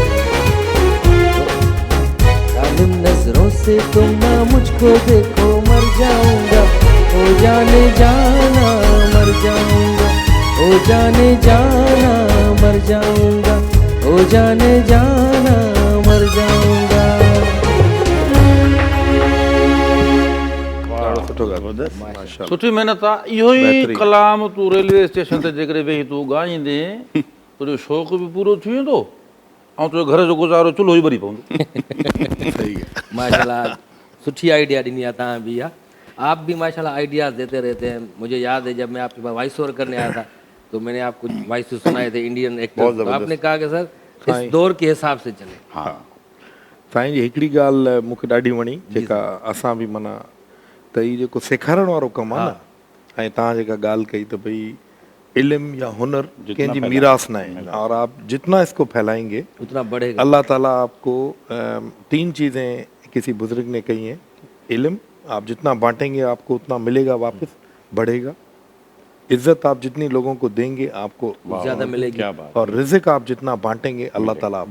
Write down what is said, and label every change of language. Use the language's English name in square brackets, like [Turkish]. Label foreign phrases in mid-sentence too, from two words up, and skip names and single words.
[Urdu] ظالم نظروں سے تم نہ مجھ کو دیکھو مر جاؤں گا، او جانِ جاناں مر جاؤں گا، او جانِ جاناں مر جاؤں گا، او جانِ جاناں مر جاؤں گا. [Sindhi] ॾाढो सुठो ॻाल्हि, माशाल्लाह। सुठी महिनत आहे। इहो ई बहितरीन। कलाम तूं रेलवे स्टेशन ते जेकॾहिं वेही तूं ॻाईंदे तुंहिंजो शौक़ु बि पूरो थी वेंदो ऐं तुंहिंजो घर जो गुज़ारो चुल्हो ई ॿरी पवंदो। [Urdu] صحیح ہے. ماشاءاللہ سٹھی آئیڈیا دی ہے تہاں بھی۔ آپ بھی ماشاءاللہ آئیڈیاز دیتے رہتے ہیں. مجھے یاد ہے جب میں آپ کے پاس [English] voice over [Urdu] کرنے آیا تھا تو میں نے آپ کو وائس سنائے تھے [English] Indian actor, [Urdu] बहुत तो ज़बरदस्त। آپ نے کہا کہ سر साईं। اس دور کے حساب سے چلے. [Sindhi] हाँ साईं जी हिकिड़ी ॻाल्हि मूंखे ॾाढी वणी जेका असां बि माना त हीउ जेको सेखारण वारो कमु आहे न, ऐं तव्हां जेका ॻाल्हि कई त भई इल्मु या हुनर कंहिंजी मीरास न आहे, [Urdu] اور آپ جتنا اس کو پھیلائیں گے اتنا بڑھے گا. اللہ تعالیٰ آپ کو 3 چیزیں کسی بزرگ نے کہی ہیں. علم آپ جتنا بانٹیں گے آپ کو اتنا ملے گا، واپس بڑھے گا. عزت آپ جتنی لوگوں کو دیں گے آپ کو زیادہ ملے گی. کیا بات. اور رزق آپ جتنا بانٹیں گے اللہ تعالیٰ آپ کو